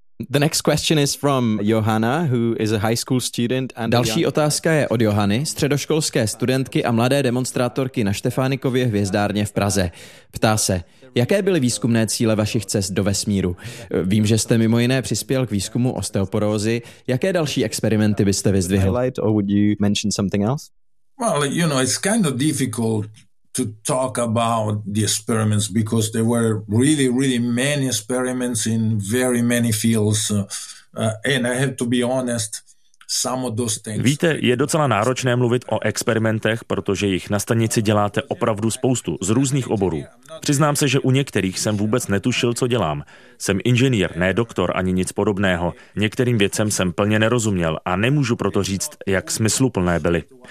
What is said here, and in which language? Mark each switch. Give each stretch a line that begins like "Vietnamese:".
English: The next question is from Johanna, who is a high school student and
Czech: další otázka je od Johany, středoškolské studentky a mladé demonstrátorky na Štefánikově hvězdárně v Praze. Ptá se, jaké byly výzkumné cíle vašich cest do vesmíru? Vím, že jste mimo jiné přispěl k výzkumu osteoporózy. Jaké další experimenty byste vyzdvihl?
English: Or would you mention something else? Well, you know, it's kind of difficult to talk about the experiments because there were really, really many experiments in very many fields. And I have to be honest, some of those things.
Czech: Víte, je docela náročné mluvit o experimentech, protože jich na stanici děláte opravdu spoustu z různých oborů. Přiznám se, že u některých jsem vůbec netušil, co dělám. Jsem inženýr, ne doktor ani nic podobného. Některým věcem jsem plně nerozuměl a nemůžu proto říct, jak smysluplné byly.